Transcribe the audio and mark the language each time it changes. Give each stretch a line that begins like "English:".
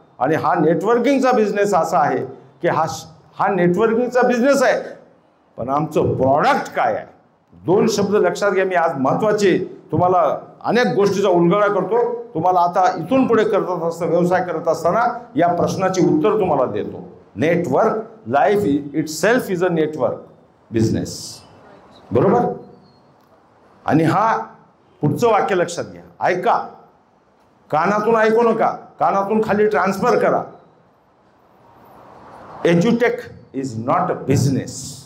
Marathi: आणि हा नेटवर्किंगचा बिझनेस असा आहे की हा नेटवर्किंगचा बिझनेस आहे. पण आमचं प्रॉडक्ट काय आहे? 2 शब्द लक्षात घ्या. मी आज महत्त्वाचे तुम्हाला अनेक गोष्टीचा उलगडा करतो. तुम्हाला आता इथून पुढे व्यवसाय करत असताना या प्रश्नाची उत्तर तुम्हाला देतो.
English: Network, life itself is a network business.
Marathi: बरोबर? आणि हा पुढचं वाक्य लक्षात घ्या, ऐका, कानातून ऐकू नका, कानातून खाली ट्रान्सफर करा.
English: एज्युटेक is not a business.